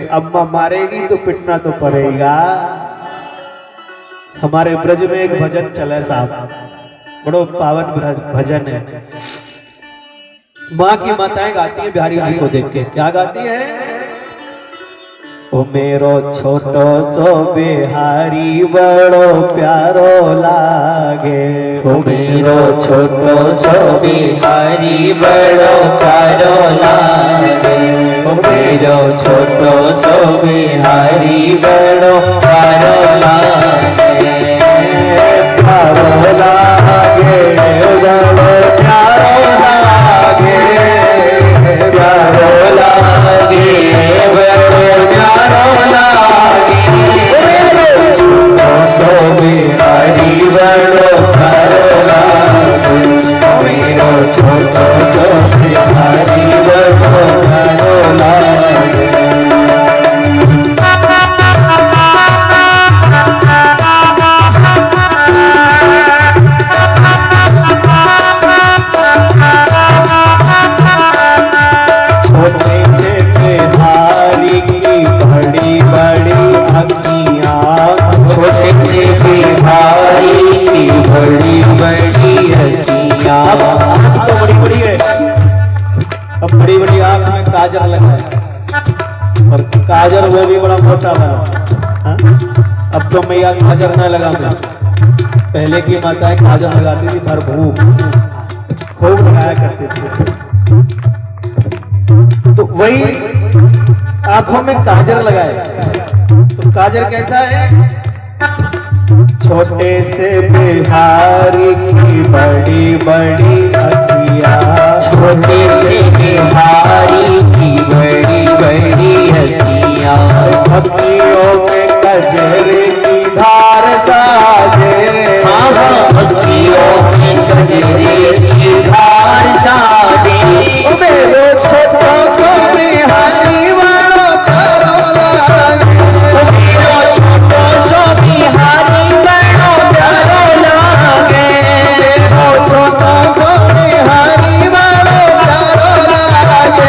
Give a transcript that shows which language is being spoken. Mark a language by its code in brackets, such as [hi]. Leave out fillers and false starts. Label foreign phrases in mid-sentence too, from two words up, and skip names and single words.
[hi] अम्मा मारेगी तो पिटना तो पड़ेगा। हमारे ब्रज में एक भजन चले साहब, [bra] बड़ो पावन भजन है, [hi] माँ की माताएं गाती है बिहारी जी को देख के। क्या गाती है? [bra] ओ मेरो छोटो सो बिहारी बड़ो प्यारो लागे, ओ मेरो छोटो सो बिहारी बड़ो प्यारो लागे, ओ मेरो छोटो सो बिहारी बड़ो प्यारो लागे, प्यारो लागे, प्यारो लागे, प्यारो लागे, बिहारी बड़ो प्यारो लागे, मेरो छोटो सो बिहारी बड़ो प्यारो लागे। छोटे से बिहारी की बड़ी बड़ी अखियाँ, छोटे से बिहारी की बड़ी बड़ी अखियाँ, [hi] तो बड़ी बड़ी है, अब बड़ी बड़ी आंख में काजल लगा है, और काजल वो भी बड़ा मोटा बना। अब तो मैया काजल न लगा मैं, पहले की माताएं काजल लगाती थी, भरपूर खूब लगाया करती थी। तो वही आंखों में काजल लगाए, तो काजल कैसा है? [bra] छोटे से बिहारी की बड़ी बड़ी अखियाँ, छोटे से बिहारी की बड़ी बड़ी अखियाँ, अखियों में कजरे की धार साजे, अखियों में कजरे की धार साजे, मेरो छोटो सो बिहारी बड़ो प्यारो लागे, मेरो छोटो सो बिहारी बड़ो प्यारो लागे, मेरो छोटो सो बिहारी बड़ो प्यारो लागे,